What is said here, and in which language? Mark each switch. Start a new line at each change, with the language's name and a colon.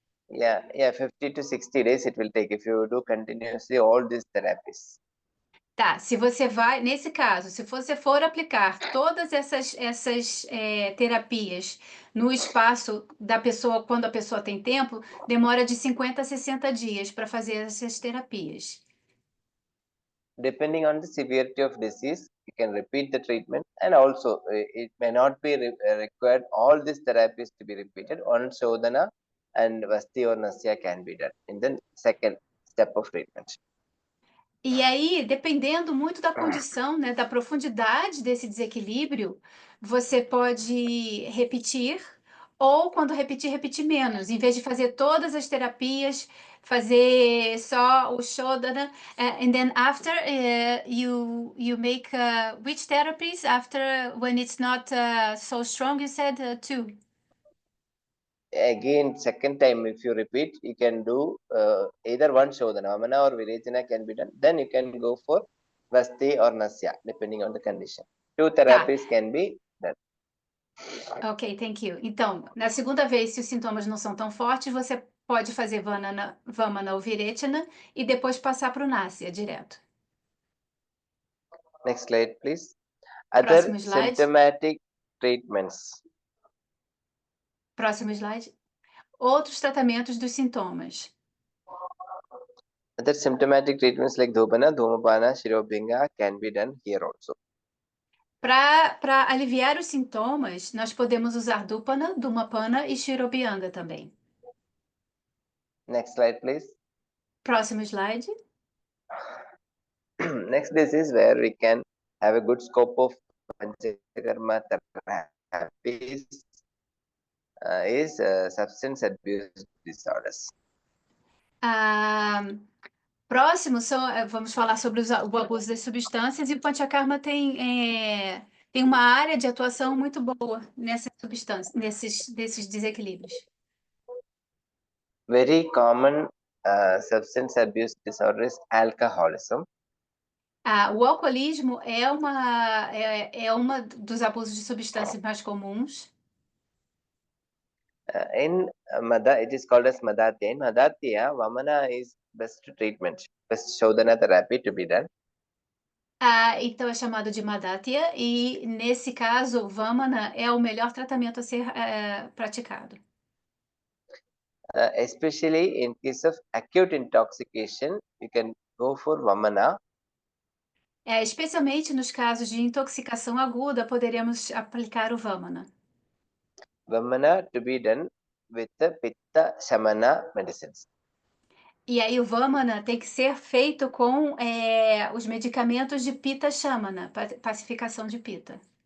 English: Yeah, 50 to 60 days it will take if you do continuously all these therapies.
Portuguese: Tá, se você vai, nesse caso, se você for aplicar todas essas terapias no espaço da pessoa, quando a pessoa tem tempo, demora de 50 a 60 dias para fazer essas terapias.
English: Depending on the severity of disease, you can repeat the treatment, and also it may not be required all these therapies to be repeated. On Shodhana and Vasti or Nasya can be done in the second step of treatment.
Portuguese: E aí, dependendo muito da condição, né, da profundidade desse desequilíbrio, você pode repetir, ou quando repetir, repetir menos. Em vez de fazer todas as terapias, fazer só o Shodhana.
English: And then after, you make which therapies after when it's not so strong? You said two. Again, second time, if you repeat, you can do either one Shodhana, Vamana or Virechana can be done. Then you can go for Vasti or Nasya, depending on the condition. Two therapies can be done. Ok, thank you.
Portuguese: Então, na segunda vez, se os sintomas não são tão fortes, você pode fazer Vamana ou Virechana e depois passar para o Nasya direto.
English: Next slide, please. Other
Portuguese: Próximo slide.
English: symptomatic treatments.
Portuguese: Próximo slide. Outros tratamentos dos sintomas.
English: Other symptomatic treatments like Dhupana, Dhumapana, Shirobhinga can be done here also.
Portuguese: Para aliviar os sintomas, nós podemos usar Dupana, Dhumapana e Shirobhyanga também.
English: Next slide, please.
Portuguese: Próximo slide.
English: Next disease where we can have a good scope of Panchakarma therapies is substance abuse disorders.
Portuguese: Próximo, vamos falar sobre o abuso das substâncias, e o Panchakarma tem uma área de atuação muito boa nessas substâncias, desses desequilíbrios.
English: Very common substance abuse disorder is alcoholism.
Portuguese: O alcoolismo é uma dos abusos de substâncias mais comuns.
English: In Mada, it is called as Madatya. In Madatya, Vamana is best treatment, best Shodhana therapy to be done.
Portuguese: Então é chamado de Madatya, e nesse caso, Vamana é o melhor tratamento a ser praticado.
English: Especially in case of acute intoxication, you can go for Vamana.
Portuguese: Especialmente nos casos de intoxicação aguda, poderíamos aplicar o Vamana.
English: Vamana to be done with the Pitta Shamana medicines.
Portuguese: E aí o Vamana tem que ser feito com os medicamentos de Pitta Shamana, pacificação de Pitta.